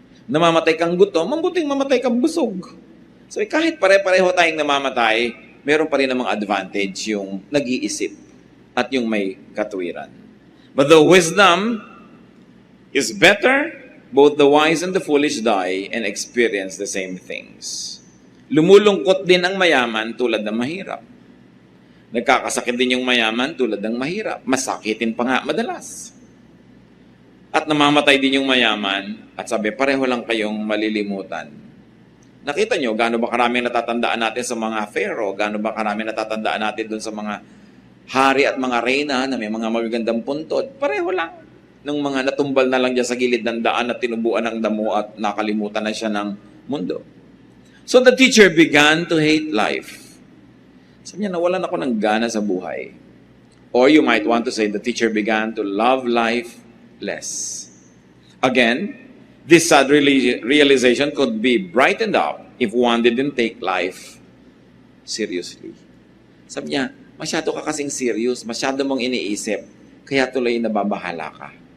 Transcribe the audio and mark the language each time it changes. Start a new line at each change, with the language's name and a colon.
Filipino: Namamatay kang gutom, mabuting mamatay kang busog. So kahit pare-pareho tayong namamatay, meron pa rin namang advantage yung nag-iisip at yung may katwiran.
English: But the wisdom is better, both the wise and the foolish die and experience the same things.
Filipino: Lumulungkot din ang mayaman tulad ng mahirap. Nagkakasakit din yung mayaman tulad ng mahirap. Masakitin pa nga madalas. At namamatay din yung mayaman at sabi, pareho lang kayong malilimutan. Nakita nyo, gaano ba karami natatandaan natin sa mga pharaoh? Gaano ba karami natatandaan natin dun sa mga hari at mga reyna na may mga magagandang puntod? Pareho lang. Nung mga natumbal na lang dyan sa gilid ng daan at tinubuan ng damo at nakalimutan na siya ng mundo.
English: So the teacher began to hate life.
Filipino: Sabi niya, nawalan ako ng gana sa buhay.
English: Or you might want to say, the teacher began to love life less. Again, this sad realization could be brightened up if one didn't take life seriously.
Filipino: Sabi niya, masyado ka kasing serious, masyado mong iniisip, kaya tuloy nababahala ka.